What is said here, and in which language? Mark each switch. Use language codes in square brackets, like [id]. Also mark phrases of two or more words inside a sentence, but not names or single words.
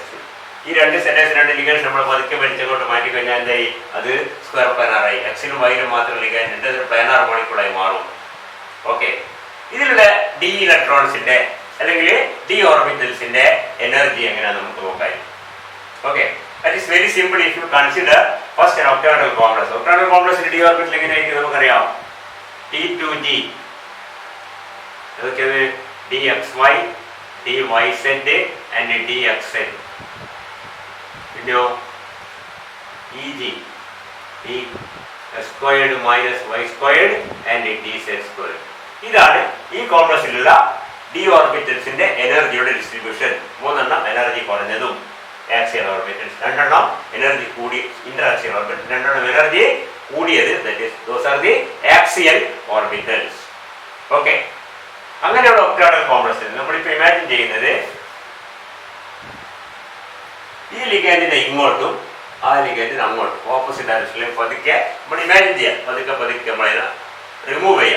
[ml] ഈ 2 [en] z axis-ൽ [ml] 2 ലിഗാൻഡ് നമ്മൾ പതുക്കെ വലിച്ചങ്ങോട്ട് മാറ്റി കഴിഞ്ഞാൽ എന്തായി? അത് [en] square planar-ആയി. [ml] എക്സിലും വൈയിലും മാത്രം ലിഗാൻഡ് ഉണ്ട്, അതൊരു [en] planar molecule-ആയി [ml] മാറും. ഓക്കെ, ഇതിലുള്ള [en] d electrons-ന്റെ [ml] അല്ലെങ്കിൽ [en] d orbitals-ന്റെ [ml] എനർജി എങ്ങനെയാണെന്ന് നമുക്ക് നോക്കാം. ഓക്കെ, [en] That is very simple if you consider first an octagonal complex. Octagonal complex in d orbital [ml] എങ്ങനെയായിരിക്കും നമുക്കറിയാം. [en] T2g അതൊക്കെയാണ് dxy, dyz and dxz. [ml] പിന്നെയോ [en] eg d squared minus y squared and dz squared. [ml] ഇതാണ് ഈ കോംപ്ലക്സിലുള്ള [en] d orbitals-ന്റെ energy-യുടെ distribution. [ml] മൂന്നെണ്ണം എനർജി കുറഞ്ഞതും [en] axial orbitals, [ml] രണ്ടെണ്ണം എനർജി കൂടി [en] interaxial orbital, [ml] രണ്ടെണ്ണം എനർജി കൂടിയത്, [en] That is those are the axial orbitals. [ml] ഓക്കെ, അങ്ങനെയുള്ള [en] octahedral complex-ൽ [ml] നമ്മളിപ്പോൾ ഇമാജിൻ ചെയ്യുന്നത് ഈ ലിഗാൻഡിനെ ഇങ്ങോട്ടും ആ ലിഗാൻഡിന് അങ്ങോട്ടും [en] opposite direction-ൽ [ml] പതുക്കെ നമ്മൾ ഇമാജിൻ ചെയ്യാം. പതുക്കെ പതുക്കെ നമ്മളതിനെ റിമൂവ് ചെയ്യാം.